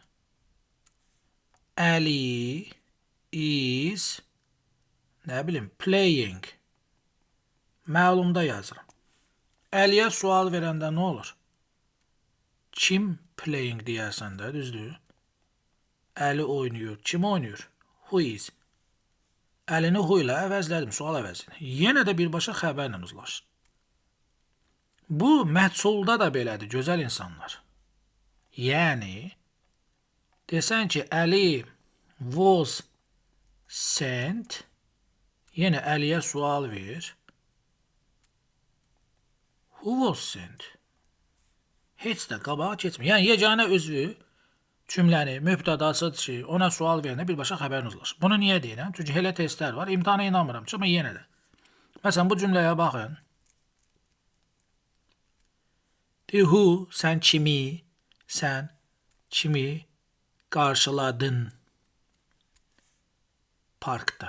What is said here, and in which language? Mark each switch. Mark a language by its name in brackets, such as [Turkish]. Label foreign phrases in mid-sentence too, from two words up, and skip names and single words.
[English] Ali is, [Azerbaijani] nə bilim, [English] playing. [Azerbaijani] Məlumda yazıram. Əliyə sual verəndə nə olur? Kim playing deyərsən də, düzdür? Əli oynayır. Kim oynayır? [English] Who is? [Azerbaijani] Əlini who ilə əvəzlədim, sual əvəzini. Yenə də birbaşa xəbərlə uzlaşır. Bu məhsulda da belədir, gözəl insanlar. Yəni, desən ki, Əli [English] was sent, [Azerbaijani] yenə Əliyə sual ver. [English] Who was sent? [Azerbaijani] Heç də qabağa keçmir. Yəni, yeganə özü cümləni, mübtədasıdır ki, ona sual verəndə birbaşa xəbərin uzlaşır. Bunu niyə deyirəm? Çünki elə testlər var, imtihana inanmıram, amma yenə də. Məsələn, bu cümləyə baxın. Who, sən kimi qarşıladın parkda.